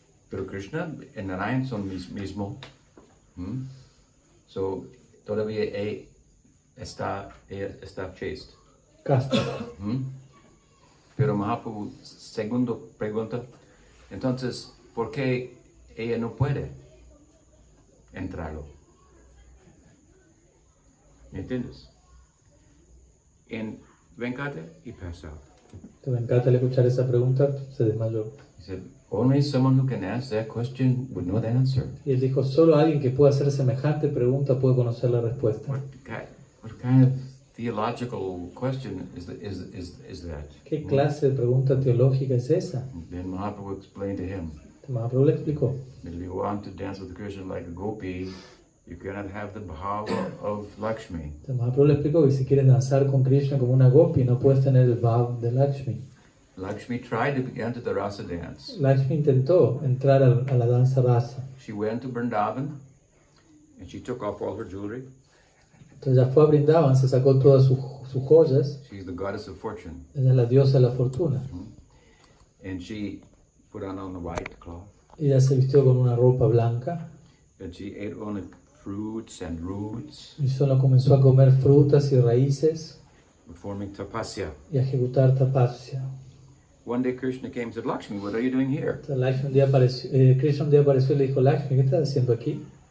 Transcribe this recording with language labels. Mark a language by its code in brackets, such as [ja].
[es] Pero Krishna y Narayan son mismo. So, todavía ella está chaste. Casta. Pero Mahaprabhu, segundo pregunta, entonces, ¿por qué ella no puede entrarlo? ¿Me entiendes? [en] En Venkata, he passed out. [es] Entonces Venkata al escuchar esa pregunta se desmayó. [en] He said, only someone who can ask that question would know the answer. [es] Y él dijo, solo alguien que pueda hacer semejante pregunta puede conocer la respuesta. [en] What kind of theological question is that? [es] ¿Qué clase de pregunta teológica es esa? [en] Then Mahaprabhu explained to him, [es] Mahaprabhu le explicó. [en] that if you want to dance with Krishna like a gopi, you cannot have the bhava of Lakshmi. [es] Entonces Mahaprabhu le explicó que si quieres danzar con Krishna como una gopi, no puedes tener el bhav de Lakshmi. [en] Lakshmi tried to enter the rasa dance. [es] Lakshmi intentó entrar a la danza rasa. [en] She went to Vrindavan and she took off all her jewelry. [es] Entonces ya fue a Brindavan, se sacó todas sus joyas. [en] She's the goddess of fortune. [es] Ella es la diosa de la fortuna. [en] And she put on the white cloth. [es] Ella se vistió con una ropa blanca [en] And she ate only fruits and roots, [es] y solo comenzó a comer frutas y raíces [en] performing tapasya. [es] y a ejecutar tapasya. [en] One day Krishna came and said, Lakshmi, what are you doing here? [es] Entonces Lakshmi Krishna un día apareció y le dijo, Lakshmi, ¿qué estás haciendo aquí?